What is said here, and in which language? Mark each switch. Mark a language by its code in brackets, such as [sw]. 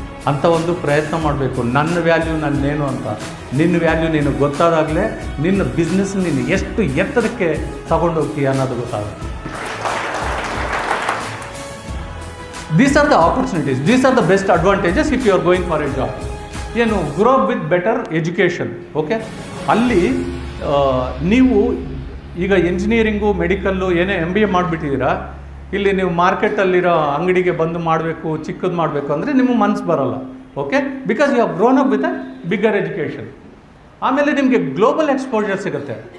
[kn] ಅಂಥ ಒಂದು ಪ್ರಯತ್ನ ಮಾಡಬೇಕು. ನನ್ನ ವ್ಯಾಲ್ಯೂ ನನ್ನೇನು ಅಂತ, ನಿನ್ನ ವ್ಯಾಲ್ಯೂ ನೀನು ಗೊತ್ತಾದಾಗಲೇ ನಿನ್ನ ಬಿಸ್ನೆಸ್ ನೀನು ಎಷ್ಟು ಎತ್ತರಕ್ಕೆ ತಗೊಂಡೋಗ್ತೀಯ ಅನ್ನೋದು ಗೊತ್ತಾಗುತ್ತೆ. [en] These are the opportunities, these are the best advantages if you are going for a job. ಏನು grow up with better education. [kn] Okay, ಅಲ್ಲಿ ನೀವು ಈಗ ಇಂಜಿನಿಯರಿಂಗು, ಮೆಡಿಕಲ್ಲು ಏನೇ MBA ಮಾಡಿಬಿಟ್ಟಿದ್ದೀರಾ, ಇಲ್ಲಿ ನೀವು ಮಾರ್ಕೆಟಲ್ಲಿರೋ ಅಂಗಡಿಗೆ ಬಂದು ಮಾಡಬೇಕು, ಚಿಕ್ಕದು ಮಾಡಬೇಕು ಅಂದರೆ ನಿಮಗೆ ಮನಸ್ಸು ಬರೋಲ್ಲ. [en] Okay, because you have grown up with a bigger education. [kn] ಆಮೇಲೆ ನಿಮಗೆ ಗ್ಲೋಬಲ್ ಎಕ್ಸ್ಪೋಜರ್ ಸಿಗುತ್ತೆ.